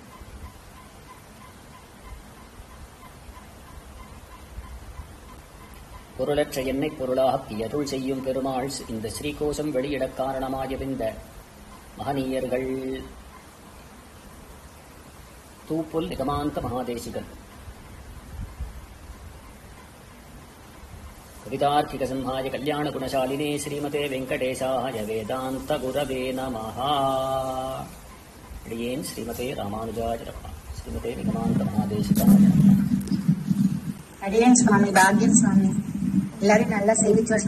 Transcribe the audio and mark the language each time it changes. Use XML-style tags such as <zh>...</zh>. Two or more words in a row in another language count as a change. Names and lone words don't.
<ta>பொருளற்ற என்னை பொருளாக்கி அருள் செய்யும் பெருமாள் இந்த ஸ்ரீகோஷம் வெளியிட காரணமாயிருந்த மகனீயர்கள் தூப்புல் நிகமாந்த மகாதேசிகன்.</ta> <sa>कवितार्किक सिंहाय कल्याण गुणशालिने श्रीमते वेङ्कटेशाय वेदान्त गुरवे नमः. அடியேன் श्रीमते रामानुजाय नमः. श्रीमते निगमान्त महादेशिकाय नमः.</sa> <ta>அடியேன் சுவாமி பாக்யம் சுவாமி எல்லாரும் நல்லா சேவிச்சு</ta>